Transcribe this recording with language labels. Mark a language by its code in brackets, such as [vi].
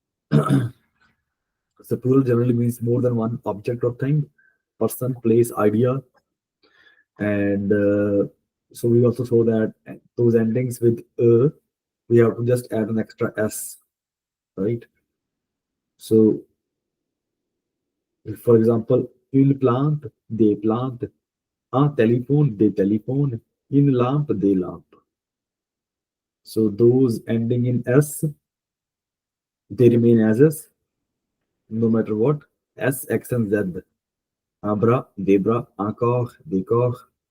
[en] So plural generally means more than one object or thing, person, place, idea, and so we also saw that those endings with we have to just add an extra s, right? So for example, [fr] une plante, des plantes, un téléphone, des téléphones, une lampe, des lampes. [en] So those ending in s, they remain as is, no matter what. S, X, and Z. [fr] Un bras, des bras, un corps, des corps.